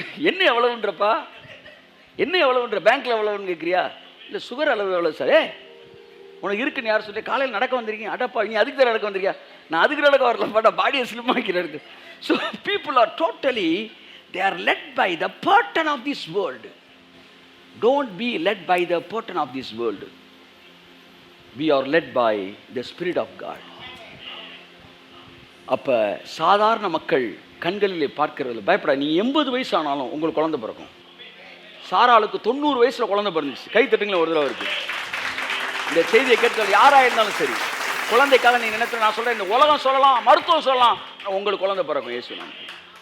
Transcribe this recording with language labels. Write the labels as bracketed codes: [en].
[ta] என்ன எவ்வளவுன்றப்பா? என்ன எவ்வளவுன்ற? பேங்க்கில் எவ்வளவுன்னு கேட்குறியா? இல்லை சுகர் அளவு எவ்வளோ சார்? உனக்கு இருக்குன்னு யார் சொல்லி? காலையில் நடக்க வந்திருக்கீங்க, அடப்பா நீ அதுக்கு தான் நடக்க வந்திருக்கியா? நான் அதுக்கு நடக்க வரல, பாட்டா பாடியை ஸ்லிம் ஆக்கிற இருக்கு. So people are totally [en] they are led by the pattern of this world. Don't be led by the pattern of this world. We are led by the Spirit of God. [ta] அப்போ சாதாரண மக்கள் கண்களிலே பார்க்கறதில்ல. பயப்பட, நீ 80 வயசு ஆனாலும் உங்களுக்கு குழந்தை பிறக்கும். சாராளுக்கு 90 வயசில் குழந்தை பிறந்துச்சு. கை தட்டுங்களேன் ஒரு தடவை இருக்கு. இந்த செய்தியை கேட்கறது யாராக இருந்தாலும் சரி, குழந்தைக்காக நீ நினைத்த, நான் சொல்கிறேன், இந்த உலகம் சொல்லலாம், மருத்துவம் சொல்லலாம், உங்களுக்கு குழந்தை பிறக்கும் இயேசு நாமத்தில்.